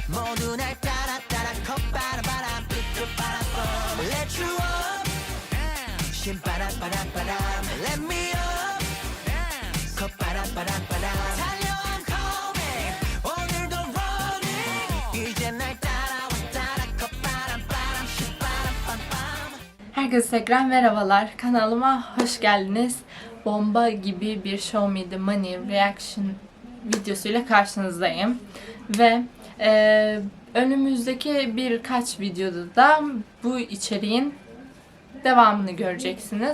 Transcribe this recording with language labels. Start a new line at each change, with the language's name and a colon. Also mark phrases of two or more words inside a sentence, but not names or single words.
Korean: 모두 날 따라 따라 콧바람 삐뚤바람
English: Let you up
Korean: 신바람바람바람
English: Let me up
Korean: 콧바람바람바람 달려
English: I'm coming
Korean: 오늘도 running 이제 날 따라와 따라 콧바람바람 신바람밤밤.
Turkish: Herkese tekrar merhabalar. Kanalıma hoş geldiniz. Bomba gibi bir Show Me The Money reaction videosuyla karşınızdayım. Ve önümüzdeki birkaç videoda da bu içeriğin devamını göreceksiniz.